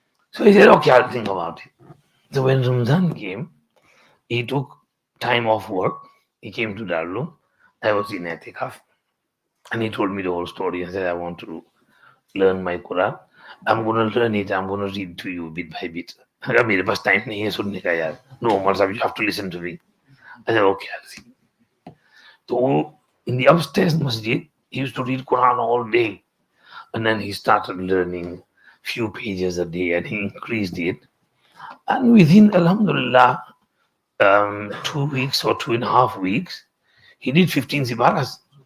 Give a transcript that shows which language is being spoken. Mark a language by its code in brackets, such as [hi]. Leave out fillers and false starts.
[en] So he said, "Okay, I'll think about it." So when Ramzan came, he took time off work. He came to Darul. I was in Etikaf. And he told me the whole story. I said, "I want to learn my Quran. I'm going to learn it. I'm going to read to you bit by bit." [hi] "अगर मेरे पास time नहीं है सुनने का यार." [en] "No, Umar Sahib, you have to listen to me." I said, "Okay, I'll see." So in the upstairs masjid, he used to read Quran all day. And then he started learning few pages a day and he increased it. And within, alhamdulillah, 2 weeks or 2.5 weeks, he did 15 sibaras.